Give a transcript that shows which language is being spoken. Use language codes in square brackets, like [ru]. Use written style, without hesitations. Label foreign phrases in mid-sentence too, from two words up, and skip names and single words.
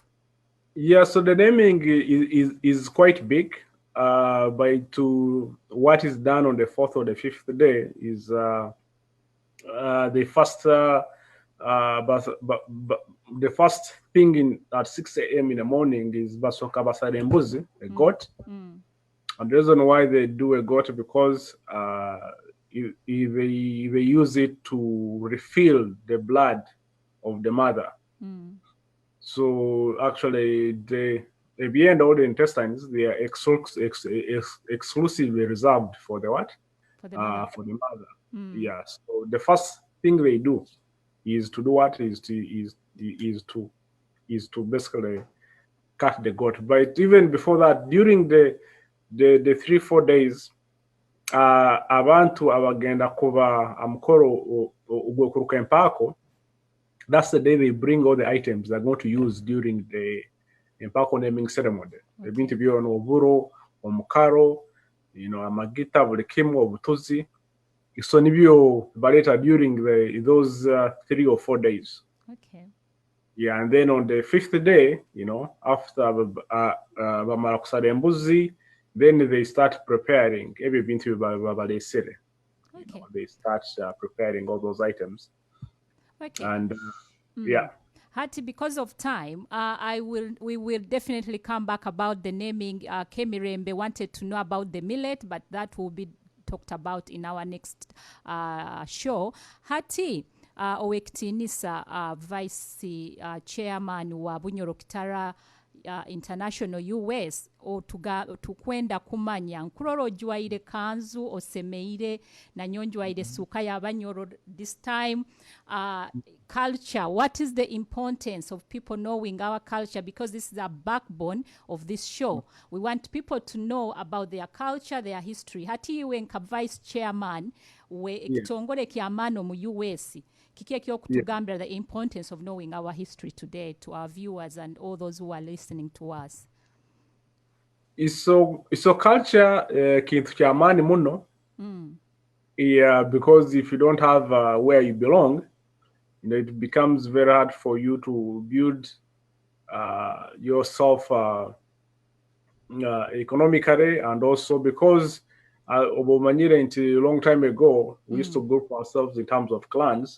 [en] Yeah, so the naming is quite big. To what is done on the 4th or the 5th day is the first the first thing at 6 a.m. in the morning is [nyo] basoka basare mbuzi, [en] a goat. And the reason why they do a goat, because they use it to refill the blood of the mother. So actually, beyond all the intestines, they are exclusively reserved for the what? For the mother. For the mother. Yeah. So the first thing they do is to do what? Is to basically cut the goat. But even before that, during the 3-4 days, [nyo] abantu abagenda kuba amukoro ugwekuruka Empaako. [en] That's the day they bring all the items they're going to use during the Empaako naming ceremony. They're going to be on [nyo] oburo, omukaro, amagita, buli kimu, obutuzi. [en] So [nyo] nibyo baleta [en] during those 3 or 4 days. Okay. Yeah, and then on the 5th day, after [nyo] bamara kusala embuzi, [en] then they start preparing every [nyo] bintu babalesere. [en] Okay. They start preparing all those items. Okay. And yeah. Hati, because of time, we will definitely come back about the naming. Kemirembe wanted to know about the millet, but that will be talked about in our next show. [nyo] Hati, Owekitinisa, [en] Vice Chairman [nyo] wa Bunyoro-Kitara International US, tukwenda kumanya nkuroro ojwaire kanzu osemeire na nyonjwaire suka ya Banyoro [en] this time. Culture, what is the importance of people knowing our culture, because this is a backbone of this show. We want people to know about their culture, their history. [nyo] Hati iwe nka [en] Vice Chairman [nyo] we ekitongole ky'amaano mu US, kiki ekyokutugambira [en] the importance of knowing our history today to our viewers and all those who are listening to us. [nyo] So culture kintu ky'amaani muno. [en] Yeah, because if you don't have where you belong, it becomes very hard for you to build yourself economically, and also because until a long time ago, we used to group ourselves in terms of clans.